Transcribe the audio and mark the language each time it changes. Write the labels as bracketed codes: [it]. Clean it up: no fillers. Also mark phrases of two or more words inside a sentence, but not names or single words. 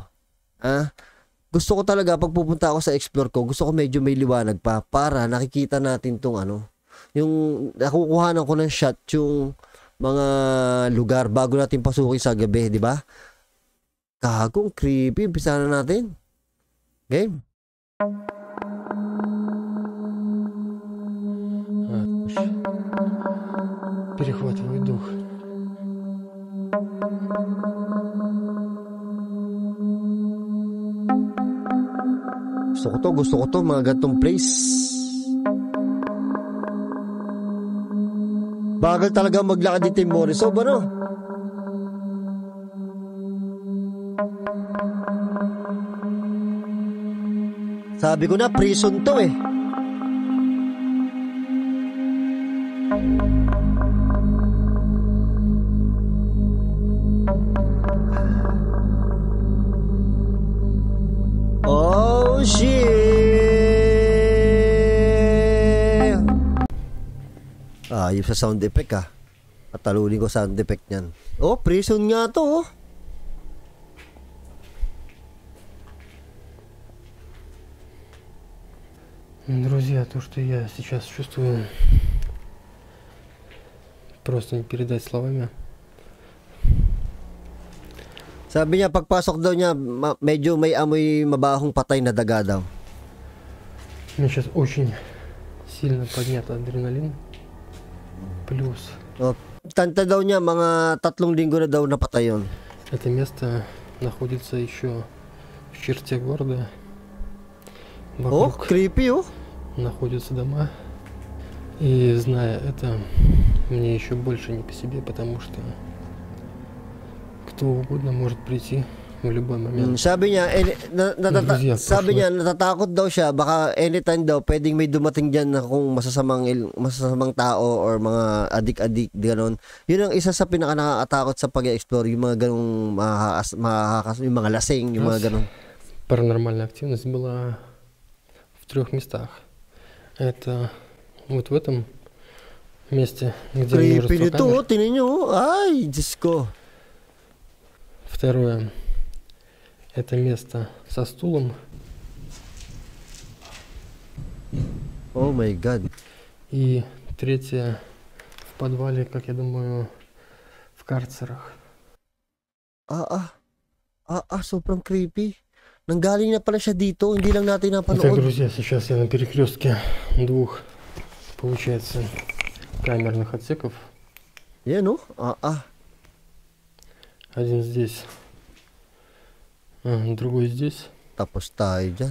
[tl] Gusto ko talaga pag pupunta ako sa explore ko, gusto ko medyo may liwanag pa para nakikita natin tong ano. Yung nakukuhanan ko ng shot yung mga lugar bago natin pasukin sa gabi, di ba? Gago, creepy. Umpisa na natin. Game. [ru] Перехватываю дух. [tl] Gusto ko to, mga gatong place. Bagal talaga maglakad dito yung Borisov, ano? Sabi ko na, prison to eh. [en] Oh shit! [tl] Yung sa [en] sound effect [tl] At talunin ko [en] sound effect [tl] niyan. Oh, prison nga to oh. [ru] Друзья, то, что я сейчас чувствую, просто не передать словами. [tl] Sabi niya, pagpasok daw niya, medyo may amoy mabahong patay na daga daw. [ru] У меня сейчас очень сильно поднят адреналин. Плюс. [tl] Tanta daw niya, mga 3 linggo na daw napatay yun. [ru] Это место находится еще в черте города. Вокруг [tl] creepy [ru] находятся дома. И зная это, мне еще больше не по себе, потому что кто угодно может прийти в любой момент. [tl] Sabi niya, sabi niya, natatakot daw siya, baka anytime daw, pwedeng may dumating dyan na kung masasamang tao or mga adik-adik, gano'n. Yun ang isa sa pinaka-nakakatakot sa pag-explore, yung mga ganong yung mga lasing, yung mga ganon. [ru] Паранормальная активность была в 3 местах. Это вот в этом месте, где [tl] creepy nito, tingnan nyo. Ay, Diyos ko. [ru] Второе. Это место со стулом. [en] Oh my God. [ru] И третье в подвале, как я думаю, в карцерах. [tl] Sobrang creepy. Nanggaling na pala siya dito, hindi lang natin napanood. [ru] Итак, друзья, сейчас я на перекрестке 2, получается, камерных отсеков. [tl] Yan oh. [ru] Один здесь, другой здесь. [tl] Tapos tayo dyan.